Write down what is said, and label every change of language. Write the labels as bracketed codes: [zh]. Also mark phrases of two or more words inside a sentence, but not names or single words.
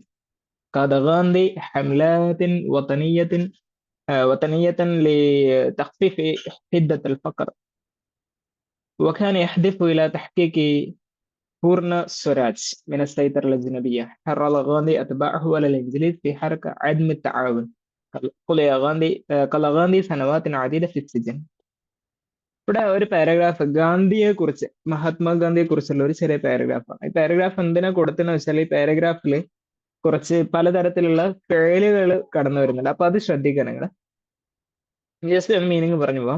[ar] قاد غاندي حملات وطنية لتخفيف حدة الفقر، وكان يهدف إلى تحقيق بورن سوراج من السيطرة الأجنبية. حرض غاندي أتباعه على الإنجليز في حركة عدم التعاون. قضى غاندي سنوات عديدة في السجن. [ml] ഇവിടെ ഒരു പാരഗ്രാഫ് ഗാന്ധിയെ കുറിച്ച്, മഹാത്മാഗാന്ധിയെ കുറിച്ചുള്ള ഒരു ചെറിയ പാരഗ്രാഫാണ്. ഈ പാരഗ്രാഫ് എന്തിനാ കൊടുത്തെന്ന് വെച്ചാൽ, ഈ പാരഗ്രാഫിൽ കുറച്ച് പലതരത്തിലുള്ള പേരുകൾ കടന്നു വരുന്നുണ്ട്. അപ്പൊ അത് ശ്രദ്ധിക്കുക നിങ്ങൾ. ജസ്റ്റ് ഒരു മീനിങ് പറഞ്ഞു പോവാം.